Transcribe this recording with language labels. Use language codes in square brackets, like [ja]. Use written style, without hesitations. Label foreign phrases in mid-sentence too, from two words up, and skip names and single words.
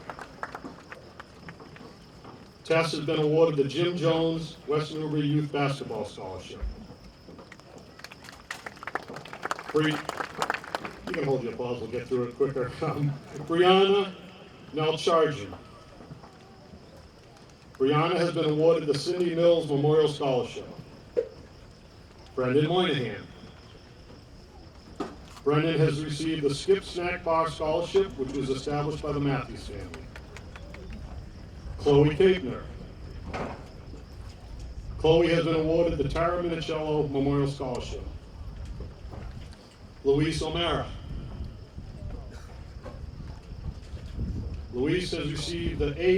[en] Tess has been awarded the Jim Jones West Newbury Youth Basketball Scholarship. You can hold your applause, we'll get through it quicker. Brianna Nelchargian. Brianna has been awarded the Cindy Mills Memorial Scholarship. Brendan Moynihan. Brendan has received the Skip Snack Bar Scholarship, which was established by the Matthews family. Chloe Kapner. Chloe has been awarded the Tara Minicello Memorial Scholarship. Luis O'Mara. Luis has received the A.